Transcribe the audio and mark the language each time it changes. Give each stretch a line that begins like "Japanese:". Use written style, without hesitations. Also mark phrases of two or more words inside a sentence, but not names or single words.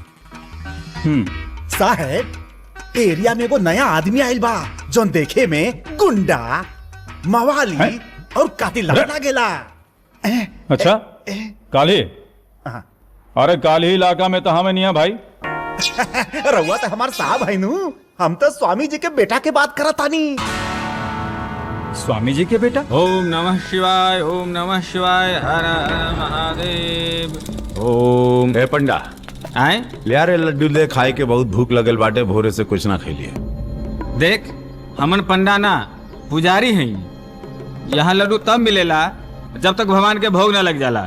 Bhojpuri: साहब एरिया में वो नया आदमी आइल बा जोन देखे में गुंडा मवाली और कातिल लागेला। अच्छा काली? अरे काली इलाका में तो हमें नहीं है भाई। रउआ तो हमार साहब है नू, हम तो स्वामी जी के बेटा के बात करत तानी। स्वामी जी के बेटा?
Sanskrit: ओम नमः शिवाय, ओम नमः शिवाय, हर हर महादेव। ओम
Bhojpuri: ए पंडा आए ले आ रे लड्डू ले, खाए के बहुत भूख लगल बाटे, भोरे से कुछ ना खैलिए। देख हमन पंडा ना पुजारी हैं, यहाँ लड्डू तब मिलेला जब तक भगवान के भोग न लग जाला।